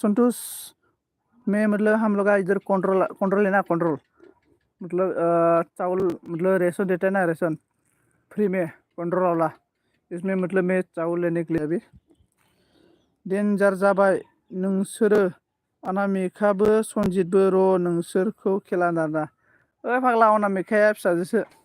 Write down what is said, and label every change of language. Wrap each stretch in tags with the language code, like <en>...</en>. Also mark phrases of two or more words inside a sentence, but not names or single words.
<hi>संतोष मैं मतलब हम लोग इधर कंट्रोल कंट्रोल है ना कंट्रोल मतलब चावल मतलब रेशन देता है ना रेशन फ्री में कंट्रोल वाला इसमें मतलब मैं चावल लेने के लिए अभी डेन्जार</hi> <brx>जाबाय नोंसोरो अनामिकाबो सनजितबो र' नोंसोरखौ खेला दाना ओइ फाग्ला अनामिकाया फिसाजोसो</brx>